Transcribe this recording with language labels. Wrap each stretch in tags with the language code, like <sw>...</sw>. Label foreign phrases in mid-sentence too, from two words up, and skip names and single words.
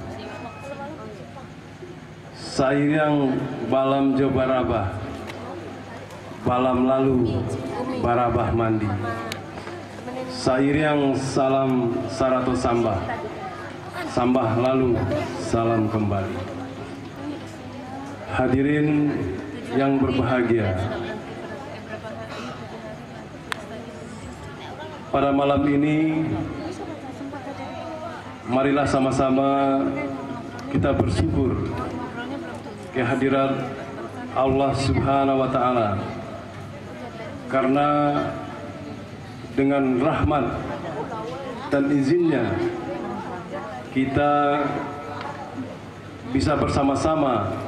<min>Sayang balam jo barabah, balam lalu barabah mandi. Sayang salam sarato sambah, sambah lalu salam kembali.</min> <id>Hadirin yang berbahagia, pada malam ini marilah sama-sama kita bersyukur kehadirat Allah</id> <ar>Subhanahu wa Ta'ala,</ar> <id>karena dengan rahmat dan izinnya kita bisa bersama-sama</id>